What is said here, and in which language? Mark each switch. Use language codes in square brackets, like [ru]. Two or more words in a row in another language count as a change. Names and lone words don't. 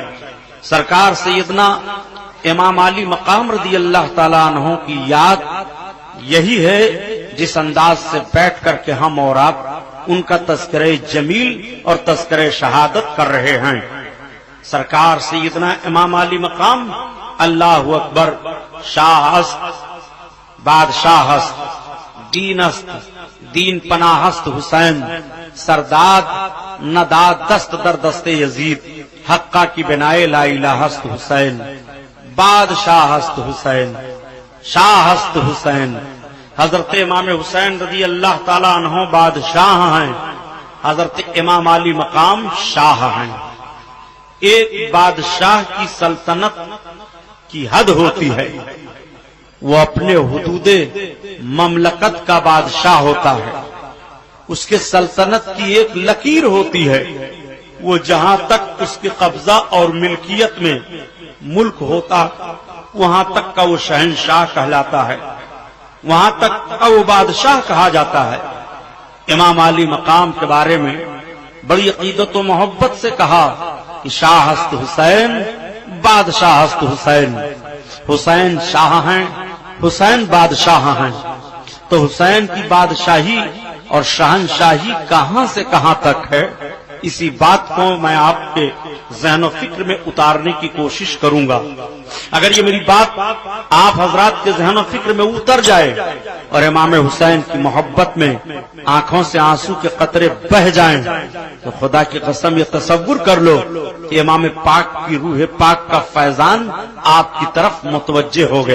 [ur] سرکار سیدنا امام علی مقام [ar] رضی اللہ تعالیٰ عنہ [ur] کی یاد یہی ہے جس انداز سے بیٹھ کر کے ہم اور آپ ان کا تذکرہ جمیل اور تذکرہ شہادت کر رہے ہیں۔ سرکار سیدنا امام علی مقام [ar] اللہ اکبر، [fa] شاہ است بادشاہ است، دین است دین پناہ است حسین، سرداد نداد دست در دست یزید، حقہ کی بنائے لا الہ است حسین، بادشاہ است حسین، شاہ است حسین۔ [ur] حضرت امام حسین [ar] رضی اللہ تعالیٰ عنہ [ur] بادشاہ ہیں، حضرت امام علی مقام شاہ ہیں۔ ایک بادشاہ کی سلطنت کی حد ہوتی ہے، وہ اپنے حدود مملکت کا بادشاہ ہوتا ہے۔ اس کے سلطنت کی ایک لکیر ہوتی ہے، وہ جہاں تک اس کے قبضہ اور ملکیت میں ملک ہوتا وہاں تک کا وہ شہنشاہ کہلاتا ہے، وہاں تک کا وہ بادشاہ کہا جاتا ہے۔ امام علی مقام کے بارے میں بڑی عقیدت و محبت سے کہا کہ [fa] شاہ است حسین، بادشاہ است حسین۔ [ur] حسین شاہ ہیں، حسین بادشاہ ہیں، تو حسین کی بادشاہی اور شہنشاہی کہاں سے کہاں تک ہے، اسی بات کو میں آپ کے ذہن و فکر میں اتارنے کی کوشش کروں گا۔ اگر یہ میری بات آپ حضرات کے ذہن و فکر میں اتر جائے اور امام حسین کی محبت میں آنکھوں سے آنسو کے قطرے بہ جائیں تو خدا کی قسم یہ تصور کر لو کہ امام پاک کی روح پاک کا فیضان آپ کی طرف متوجہ ہو گیا.